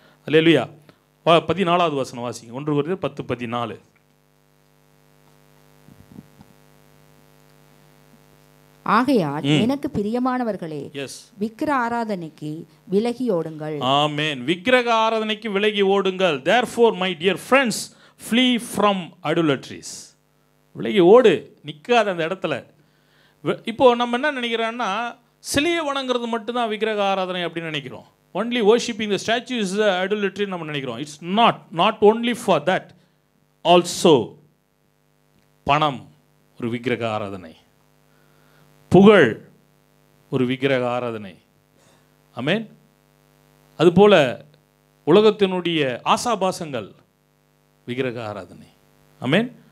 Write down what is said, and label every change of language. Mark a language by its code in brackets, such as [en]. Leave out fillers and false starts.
[ta] அல்லேலூயா. 14வது வசனம் வாசிங்க. 1 Corinthians 10:14. ஆகையால் எனக்கு பிரியமானவர்களே, விக்கிர ஆராதனைக்கு விலகி ஓடுங்கள். ஆமென். விக்கிரக ஆராதனைக்கு விலகி ஓடுங்கள். [en] therefore my dear friends flee from idolatries. [ta] விலகி ஓடு, நிற்காத அந்த இடத்துல. இப்போ நம்ம என்ன நினைக்கிறோன்னா, சிலையை வணங்குறது மட்டும்தான் விக்கிரக ஆராதனை அப்படின்னு நினைக்கிறோம். [en] only worshipping the statue is the idolatry [ta] நம்ம நினைக்கிறோம். [en] it's not only for that. [ta] also பணம் ஒரு விக்கிரக ஆராதனை, புகழ் ஒரு விக்கிரக ஆராதனை. ஆமென். அதுபோல உலகத்தினுடைய ஆசாபாசங்கள் விக்கிரக ஆராதனை. ஆமென்.